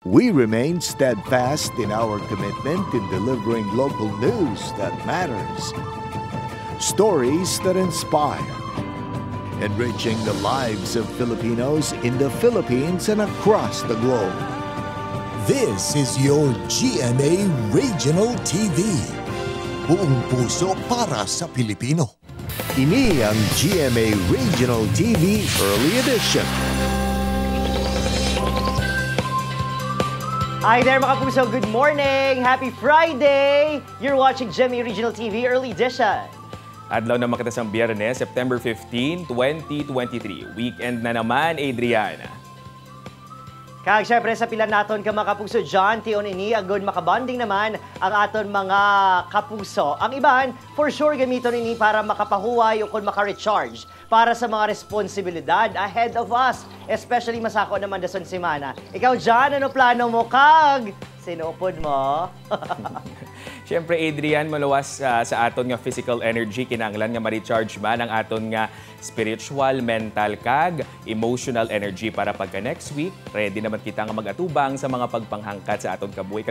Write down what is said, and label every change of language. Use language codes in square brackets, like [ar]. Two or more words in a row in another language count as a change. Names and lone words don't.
[en] We remain steadfast in our commitment in delivering local news that matters, stories that inspire, enriching the lives of Filipinos in the Philippines and across the globe. This is your GMA Regional TV. [tl] Buong puso para sa Pilipino. [hil] Ini ang GMA Regional TV Early Edition. [en] Hi there [tl] mga puso, [en] good morning! Happy Friday! You're watching GMA Regional TV Early Edition. [hil] Adlaw na makatasang Biyernes, September 15, 2023. Weekend na naman, Adriana. Kag syempre sa pilan naton ka mga kapuso John, tion ini agud makabonding naman ang aton mga kapuso. Ang iban, [en] for sure [hil] gamiton ini para makapahuway o kung maka-recharge para sa mga responsibilidad [en] ahead of us. [hil] Especially masako naman dason semana. Ikaw John, ano plano mo kag? Sinupod mo? Siyempre, Adrian, maluwas sa aton nga [en] physical energy, [hil] kinanglan nga ma-recharge man ang aton nga [en] spiritual, mental, [hil] kag [en] emotional energy [hil] para pagka [en] next week, [hil] ready naman kita nga mag-atubang sa mga pagpanghangkat sa aton kabuhi.